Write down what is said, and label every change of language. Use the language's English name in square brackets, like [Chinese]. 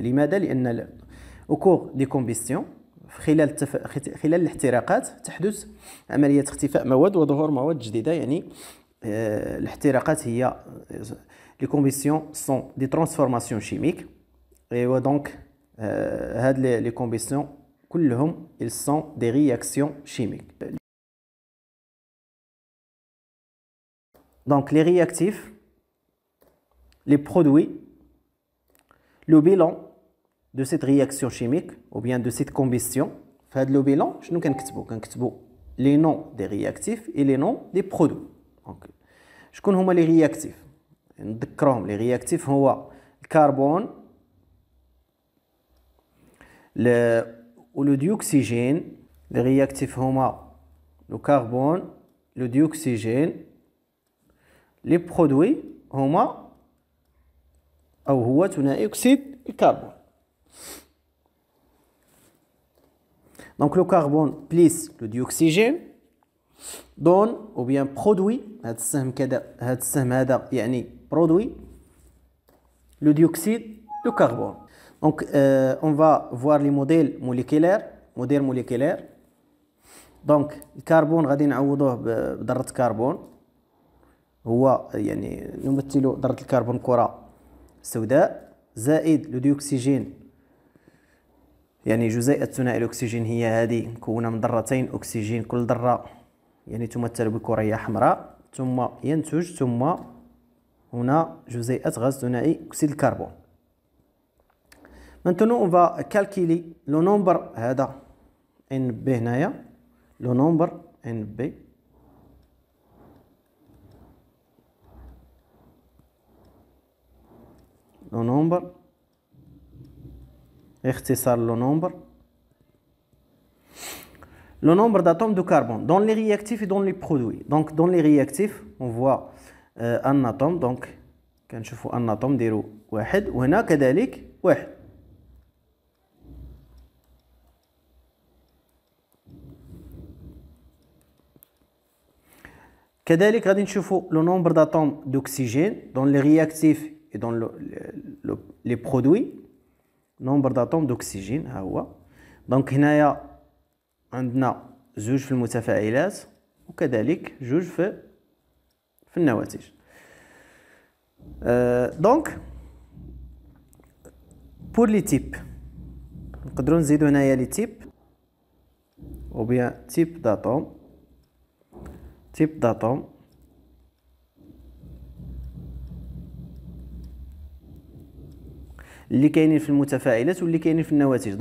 [Arabic] لماذا؟ لان [French] اوكور دي كومبيستيون [Arabic] خلال الاحتراقات تحدث عمليه اختفاء مواد وظهور مواد جديده. يعني الاحتراقات هي [French] لي كومبيستيون سون دي ترانسفورماسيون شيميك. ايوا دونك هاد لي كومبيستيون كلهم ils sont des réactions chimiques. Donc les réactifs, les produits, le bilan de cette réaction chimique ou bien de cette combustion. فهاد le bilan [Arabic] شنو كنكتبوا [French] les noms des réactifs et les noms des produits. [Arabic] Donc شكون هما [French] les réactifs؟ [Arabic] نذكرهم. [French] les réactifs هو الكربون le dioxygène. les réactifs هما le carbone, le dioxygène. les produits [Arabic] هما أو هو ثنائي أكسيد الكربون. [French] donc le carbone plus le dioxygène donne ou bien produit. [Arabic] هذا السهم كذا، هذا السهم هذا يعني [French] produit le dioxyde de carbone. Donc on va voir les modèles moléculaires. modèle moléculaire. [Arabic] donc الكربون غادي نعوضوه بذرة كربون، هو يعني نمثل ذرة الكربون كرة سوداء، زائد لو ديوكسيجين يعني جزيئة ثنائي الأكسجين هي هذه مكونة من ذرتين أكسجين، كل ذرة يعني تمثل بكرية حمراء، ثم ينتج ثم هنا جزيئة غاز ثنائي أكسيد الكربون. [French] Maintenant on va calculer le nombre [Arabic] هذا NB هنايا، [French] le nombre NB le nombre اختصار le nombre d'atomes de carbone dans les réactifs et dans les produits. Donc dans les réactifs on voit un atome، donc كنشوفوا un atome [Arabic] نديرو واحد، وهنا كذلك واحد. [French] كذلك غادي نشوفوا le nombre d'atomes d'oxygène dans les réactifs et dans les produits. nombre d'atomes d'oxygène ها هو. [Arabic] دونك هنايا عندنا زوج في المتفاعلات وكذلك جوج في النواتج. دونك [French] pour les types [Arabic] نقدروا نزيدوا هنايا لي تيب ou bien type d'atome اللي كاينين في المتفاعلات واللي كاينين في النواتج.